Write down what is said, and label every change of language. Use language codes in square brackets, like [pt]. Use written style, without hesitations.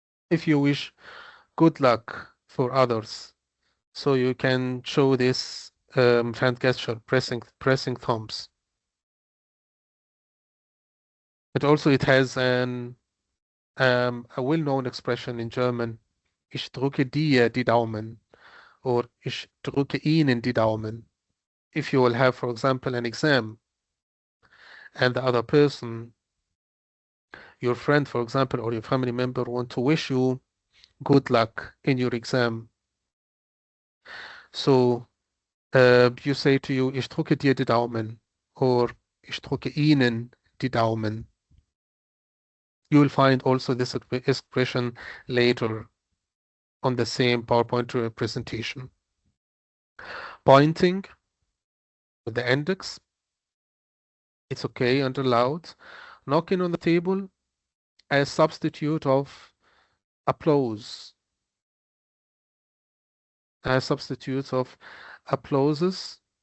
[en] If you wish, good luck for others. So you can show this hand gesture, pressing thumbs. But also it has a well-known expression in German. [de] Ich drücke dir die Daumen or ich drücke Ihnen die Daumen. [en] If you will have, for example, an exam and the other person, your friend, for example, or your family member want to wish you good luck in your exam. So you say to you, [de] ich drücke dir die Daumen or ich drücke Ihnen die Daumen. [en] You will find also this expression later on the same PowerPoint presentation. Pointing with the index, it's okay and allowed. Knocking on the table as substitute of applause, as substitute of applauses.